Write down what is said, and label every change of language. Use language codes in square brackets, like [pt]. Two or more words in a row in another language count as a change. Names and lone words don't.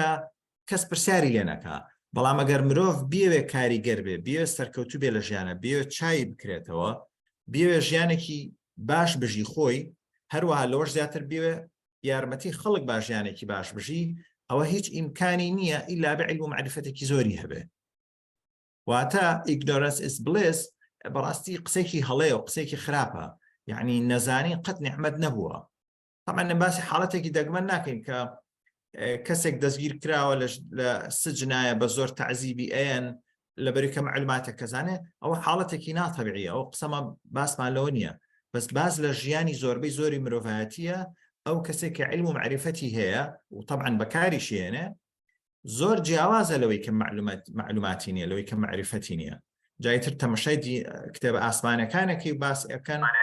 [ckb] کەس پرسیاری لێ نەکا بەڵام ئەگەر مرۆڤ بیەوێ کاریگەر بێ بیەوێ سەرکەوتوو بێ لە ژیانە بیەوێ چای بکرێتەوە بیەوێ ژیانێکی باش بژی خۆی هەروەها لەوەش زیاتر بیەوێ یارمەتی خەڵک با ژیانێکی باش بژی ئەوە هیچ ئیمکانی نییە ئیلا بە عیلم و معرفەتێکی زۆری هەبێ واتە [en] ignorance is bliss [ckb] بەڕاستی قسێکی هەڵەیە و قسێکی خراپە یعنی نەزانی قەت نیحمەت نەبووە طبعا باسی حاڵەتێکی دەگمەن ناکەین کە کەسێک دەستگیر کراوە لە سجنایە بە زۆر تەعزیبی ئەیەن لەبەری کە معلوماتێک کەزانێ ئەوە حاڵەتێکی ناتەبیعیە ئەو قسەمە باسمان لەوە نییە بەس باز لە ژیانی زۆربەی زۆری مرۆڤایەتیە ئەو کەسێک کە عیلم و معرفەتی هەیە و طبعا بەکاریشی هێنێ زۆر جیاوازە لەوەی کە معلوماتی نییە لەوەی کە معرفەتی نییە جایتر تەمەشای کتێبە ئاسمانەکانێکی باس ئەەکەن